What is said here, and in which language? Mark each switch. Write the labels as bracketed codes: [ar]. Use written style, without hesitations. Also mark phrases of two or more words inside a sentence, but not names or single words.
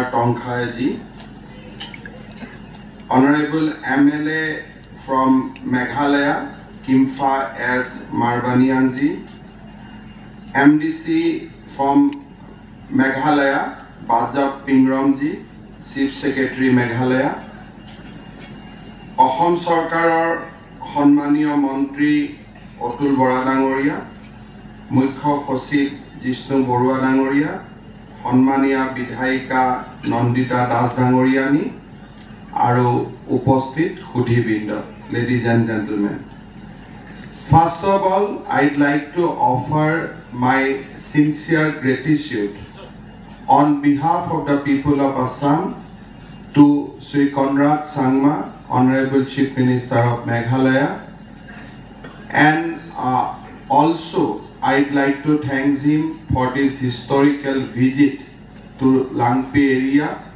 [en] Tongkhaji, Honorable MLA from Meghalaya, Kimfa S. Marbanianji, MDC from Meghalaya, Bajab Pingromji, Chief Secretary Meghalaya, [as] অসম চৰকাৰৰ মাননীয় মন্ত্ৰী অতুল বৰা ডাঙৰীয়া, মুখ্য সচিব জিষ্ণু বৰুৱা ডাঙৰীয়া, মাননীয় বিধায়িকা নন্দিতা দাস ডাঙৰীয়ানী, আৰু উপস্থিত সুধীবৃন্দ, [en] ladies and gentlemen. First of all, I'd like to offer my sincere gratitude on behalf of the people of Assam to Sri Conrad Sangma, Honorable Chief Minister of Meghalaya, and also I'd like to thank him for this historical visit to Langpi area.